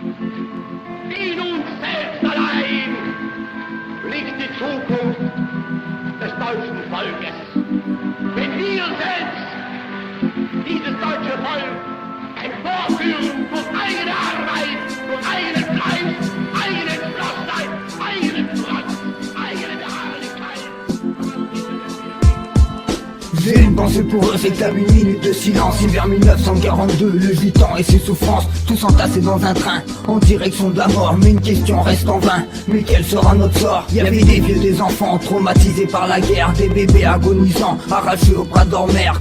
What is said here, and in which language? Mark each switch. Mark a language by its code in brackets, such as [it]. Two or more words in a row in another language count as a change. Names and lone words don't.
[de] In uns selbst allein liegt die Zukunft des deutschen Volkes. Wenn wir selbst dieses deutsche Volk emporführen durch eigene Arbeit, durch eigenen Fleiß, eigene Entschlossenheit, eigenen Trotz, eigene Beharrlichkeit. [fr] J'ai une pensée pour eux, réclame une minute de silence. Hiver 1942, le 8 ans et ses souffrances, tous entassés dans un train, en direction de la mort. Mais une question reste en vain, mais quel sera notre sort? Il y avait des vieux, des enfants, traumatisés par la guerre, des bébés agonisants, arrachés au bras de leur mère.